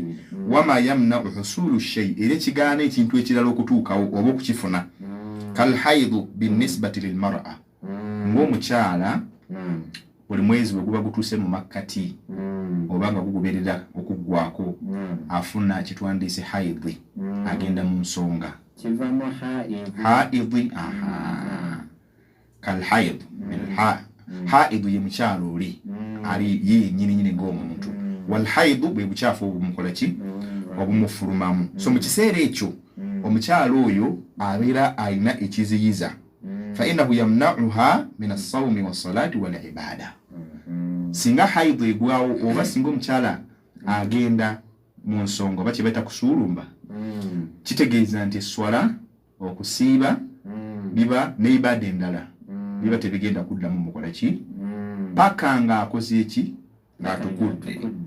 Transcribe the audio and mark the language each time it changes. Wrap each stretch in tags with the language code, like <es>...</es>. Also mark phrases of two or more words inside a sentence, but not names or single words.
<ar>وما يمنع حصول شيء</ar> <lg>era ekigaana ekintu ekirala okutuukawo oba okukifuna.</lg> <ar>قال الحيض بالنسبة للمرأة</ar> <lg>ng'omukyala buli mwezi bwe guba gutuuse mu makkati oba nga gugoberera okuggwako afuna kitwandiise haidi agenda mu nsonga haidi.</lg> <ar>قال حيض الحيض</ar> <lg>ye mukyala oli ali ye nyini ng'omuntu.</lg> <ar>والحيض</ar> <lg>bwe bukyafu obumukola ki obumufulumamu. So mu kiseera ekyo omukyala oyo abeera alina ekiziyiza.</lg> <ar>فإنه يمنعها من الصوم والصلاة والعبادة.</ar> <lg>Singa haidu egwawo oba singa omukyala agenda mu nsonga oba kibaita kusuulumba kitegeeza nti eswala okusiiba biba n'ibada endala biba tebigenda kuddamu mukola ki paka nga akoze eki ng'atukudde.</lg>